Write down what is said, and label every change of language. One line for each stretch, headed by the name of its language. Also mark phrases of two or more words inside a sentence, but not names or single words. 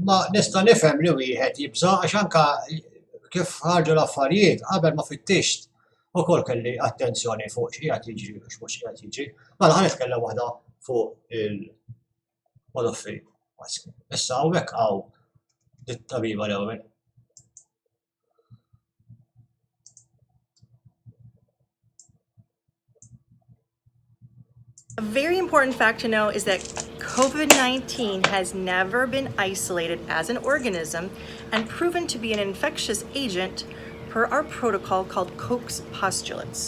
Maltese: Ma nista' nifhem li wieħed jibża' għax anke kif ħarġu l-affarijiet qabel ma fittixt ukoll kelli attenzjoni fuq x'qiegħed jiġri u mhux qiegħed jiġri. Mela ħanitkellem waħda fuq il-pedofili. Issa hawnhekk hawn dit-tabiba l-ewwel.
English: A very important fact to know is that COVID-19 has never been isolated as an organism and proven to be an infectious agent per our protocol called Koch's postulates.